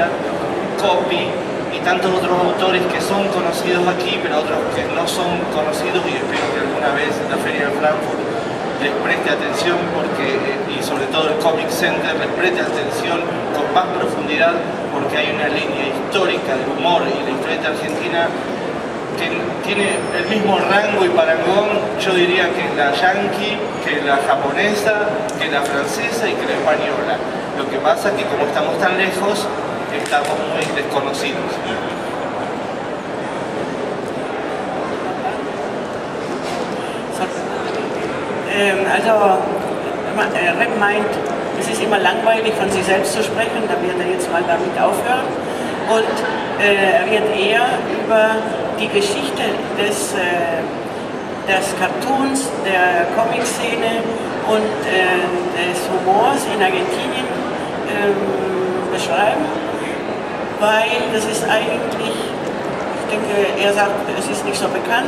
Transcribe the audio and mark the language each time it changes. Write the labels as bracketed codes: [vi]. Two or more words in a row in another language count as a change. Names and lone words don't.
[es] Coppi y tantos otros autores que son conocidos aquí, pero otros que no son conocidos, y espero que alguna vez la Feria de Frankfurt les preste atención, y sobre todo el Comic Center les preste atención con más profundidad, porque hay una línea histórica del humor y la historieta argentina que tiene el mismo rango y parangón, yo diría, que la yankee, que la japonesa, que la francesa y que la española. Lo que pasa es que como estamos tan lejos, estamos muy desconocidos. [de] Also Rep meint, es ist immer langweilig von sich selbst zu sprechen, da wird er jetzt mal damit aufhören. Und er wird eher über die Geschichte des Cartoons, der Comic-Szene und des Humors in Argentinien beschreiben, weil das ist eigentlich, ich denke, er sagt, es ist nicht so bekannt.